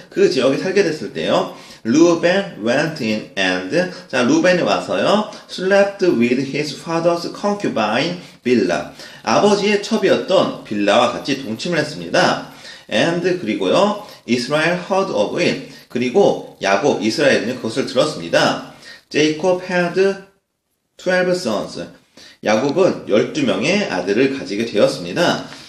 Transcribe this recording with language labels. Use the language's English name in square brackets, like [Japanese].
[Korean] 그 지역에 살게 됐을 때요. 루벤 [English] went in and [Korean] 자, 루벤이 와서요. [English] slept with his father's concubine 빌라. [Korean] 아버지의 첩이었던 빌라와 같이 동침을 했습니다. [English] and [Korean] 그리고요. [English] Israel heard of it. [Korean] 그리고 야곱, 이스라엘은 그것을 들었습니다. [English] Jacob had 12 sons. [Korean] 야곱은 12명의 아들을 가지게 되었습니다.